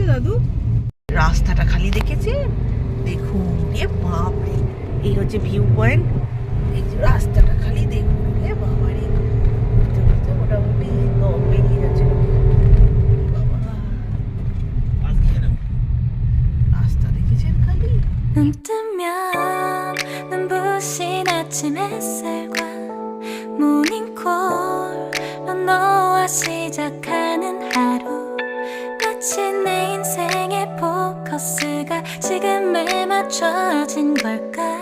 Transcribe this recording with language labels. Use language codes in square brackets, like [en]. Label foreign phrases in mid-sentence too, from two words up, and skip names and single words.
[bn] দাদু রাস্তাটা খালি দেখেছে দেখুন, এ বাপরে, এই হচ্ছে ভিউ পয়েন্ট। এই যে রাস্তাটা খালি দেখুন, এ বাবারে, ঘুরতে ঘুরতে মোটামুটি দম বেরিয়ে যাচ্ছে। রাস্তা দেখেছেন খালি। [ko] 눈 뜨면 눈부신 아침 햇살과 모닝콜로 너와 시작하는 하루, 마치 내 인생의 포커스가 지금에 맞춰진 걸까.